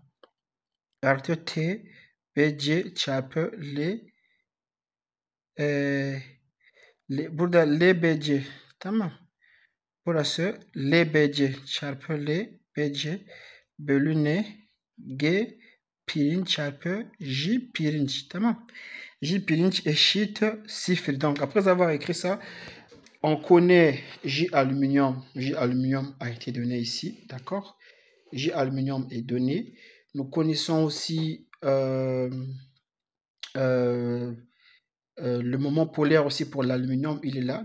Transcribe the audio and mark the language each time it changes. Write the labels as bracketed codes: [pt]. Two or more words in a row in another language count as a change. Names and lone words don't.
[tr] Artı T BC çarpı burada LBC, tamam. Burası LBC çarpı LBC bölü ne? G pirinç çarpı J pirinç, tamam. J pirinç eşit 0. [fr] Donc après avoir écrit ça, On connaît J aluminium. J aluminium a été donné ici, d'accord? J aluminium est donné. Nous connaissons aussi le moment polaire aussi pour l'aluminium, il est là.